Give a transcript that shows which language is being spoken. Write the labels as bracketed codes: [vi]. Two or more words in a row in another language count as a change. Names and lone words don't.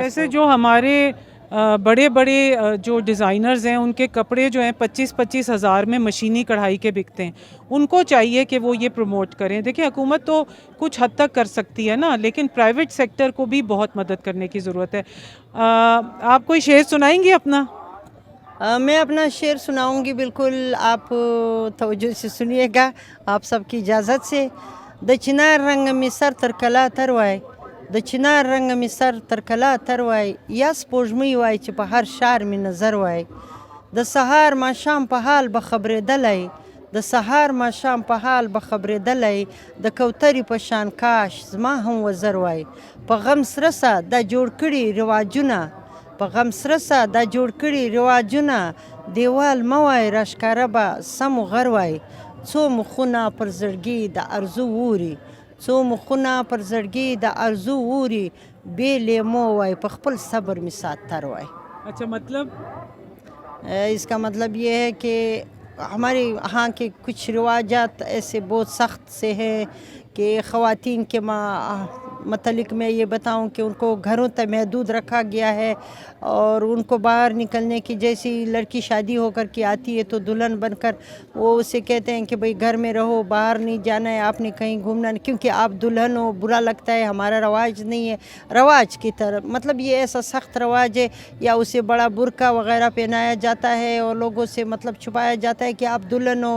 [ur] ویسے جو ہمارے بڑے جو ڈیزائنرز ہیں ان کے کپڑے جو ہیں 25-25 ہزار میں مشینی کڑھائی کے بکتے ہیں, ان کو چاہیے کہ وہ یہ پروموٹ کریں. دیکھیں حکومت تو کچھ حد تک کر سکتی ہے نا, لیکن [en] private sector [ur] کو بھی بہت مدد کرنے کی ضرورت ہے. آپ کوئی شعر سنائیں گی اپنا؟ میں اپنا شعر سناؤں گی, بالکل آپ توجہ سے سنیے گا آپ سب کی اجازت سے. [ps] د چنار رنگ می سر تر کلا تر وای, د چنار رنگ می سر تر کلا تر وای, یا سپوږمۍ وای چې په هر شار می نظر وای. د سهار ماښام په حال به خبرېدلی, د سهار ماښام په حال به خبرېدلی, د کوترې په شان کاش زما هم وزر وای. په غم سره سه دا جوړ کړي رواجونه, په غم سره سه دا جوړ کړي رواجونه, دیوال مه وای راښکاره به سم غر وای. څو مخونه پر زړګي د ارزو ووري, څو مخونه پر زړګي د ارزو ووري, بې لیمو وای په خپل صبر می سات تر وای. [ur] اچھا, مطلب اس کا مطلب یہ ہے کہ ہمارے ہاں کے کچھ رواجات ایسے بہت سخت سے ہیں کہ خواتین کے مطلب میں یہ بتاؤں کہ ان کو گھروں تک محدود رکھا گیا ہے اور ان کو باہر نکلنے کی، جیسی لڑکی شادی ہو کر کے آتی ہے تو دلہن بن کر وہ اسے کہتے ہیں کہ بھائی گھر میں رہو، باہر نہیں جانا ہے، آپ نے کہیں گھومنا نہیں، کیونکہ آپ دلہن ہو، برا لگتا ہے، ہمارا رواج نہیں ہے رواج کی طرح، مطلب یہ ایسا سخت رواج ہے، یا اسے بڑا برقع وغیرہ پہنایا جاتا ہے اور لوگوں سے مطلب چھپایا جاتا ہے کہ آپ دلہن ہو.